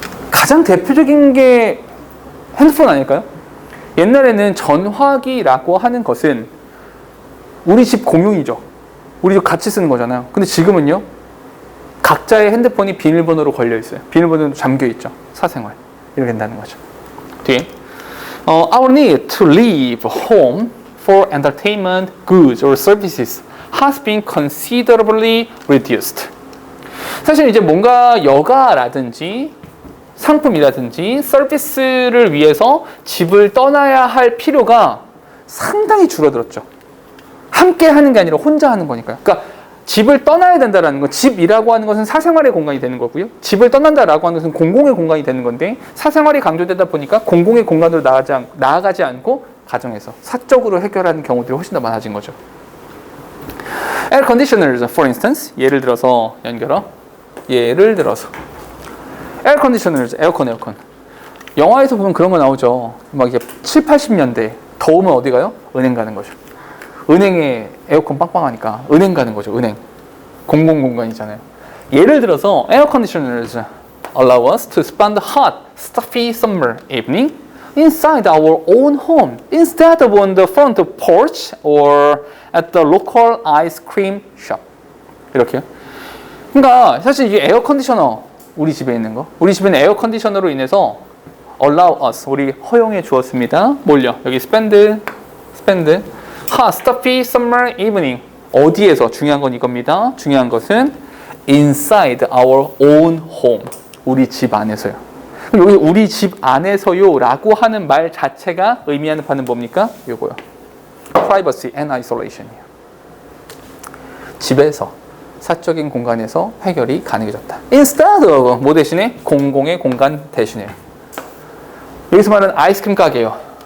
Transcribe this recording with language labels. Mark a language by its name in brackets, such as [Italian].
[Korean] 가장 대표적인 게 핸드폰 아닐까요? 옛날에는 전화기라고 하는 것은 우리 집 공용이죠. 우리 집 같이 쓰는 거잖아요. 근데 지금은요. 각자의 핸드폰이 비밀번호로 걸려 있어요. 비밀번호도 잠겨 있죠. 사생활. 이렇게 된다는 거죠. 뒤에 [English] Our need to leave home for entertainment, goods or services has been considerably reduced. [Korean] 사실 이제 뭔가 여가라든지 상품이라든지 서비스를 위해서 집을 떠나야 할 필요가 상당히 줄어들었죠. 함께 하는 게 아니라 혼자 하는 거니까요. 그러니까 집을 떠나야 된다라는 건, 집이라고 하는 것은 사생활의 공간이 되는 거고요. 집을 떠난다라고 하는 것은 공공의 공간이 되는 건데, 사생활이 강조되다 보니까 공공의 공간으로 나아가지 않고 가정에서 사적으로 해결하는 경우들이 훨씬 더 많아진 거죠. [English] Air conditioners, for instance. [Korean] 예를 들어서 연결어. 예를 들어서 Air conditioners, 에어컨. 영화에서 보면 그런 거 나오죠. 막 이게 7, 80년대 더우면 어디 가요? 은행 가는 거죠. 은행에 에어컨 빵빵하니까 은행 가는 거죠. 은행. 공공공간이잖아요. 예를 들어서 [English] Air conditioners allow us to spend hot, stuffy summer evening inside our own home instead of on the front porch or at the local ice cream shop. [Korean] 이렇게요. 그러니까 사실 이게 에어 컨디셔너, 우리 집에 있는 거, 우리 집에는 에어 컨디셔너로 인해서 [English] allow us, [Korean] 우리 허용해 주었습니다. 뭘요? 여기 [English] spend hot, stuffy summer evening. [Korean] 어디에서? 중요한 건 이겁니다. 중요한 것은 [English] inside our own home. [Korean] 우리 집 안에서요. 여기 우리 집 안에서요 라고 하는 말 자체가 의미하는 바는 뭡니까? 요거요. [English] privacy and isolation이에요. [Korean] 집에서, 사적인 공간에서 해결이 가능해졌다. [English] instead of, [Korean] 뭐 대신에? 공공의 공간 대신에. 여기서 말하는 아이스크림 가게요.